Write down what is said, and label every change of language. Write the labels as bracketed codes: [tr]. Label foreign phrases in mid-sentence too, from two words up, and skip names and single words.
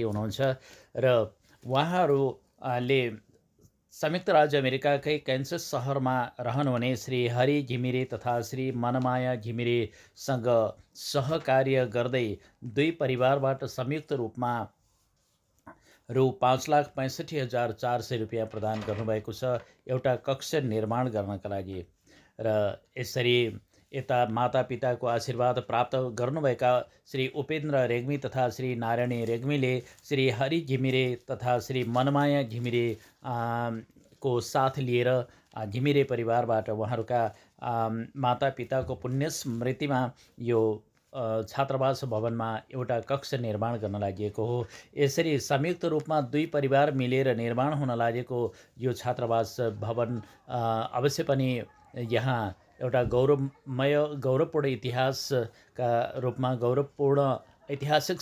[ne] हुनुहुन्छ र उहाँहरूले संयुक्त राज्य अमेरिकाकै क्यान्सस शहरमा रहनुहुने श्री हरि घिमिरे तथा श्री मनमाया घिमिरेसँग सहकार्य गर्दै दुई परिवारबाट संयुक्त रूपमा रु 5,65,400 रुपियाँ प्रदान गर्नुभएको छ एउटा कक्ष निर्माण गर्नका लागि। र यसरी यता मातापिताको आशीर्वाद प्राप्त गर्नुभएका श्री उपेन्द्र रेग्मी तथा श्री नारायणी रेग्मीले श्री हरि घिमिरे तथा श्री मनमाया घिमिरे को साथ लिएर घिमिरे परिवारबाट उहाँहरूका मातापिताको पुण्य स्मृतिमा यो छात्रावास भवनमा एउटा कक्ष निर्माण गर्न लागि हो। यसरी संयुक्त रूपमा दुई परिवार मिलेर निर्माण हुन लागेको यो छात्रावास भवन अवश्य पनि यहाँ एउटा गौरवपूर्ण इतिहासका रूपमा गौरवपूर्ण ऐतिहासिक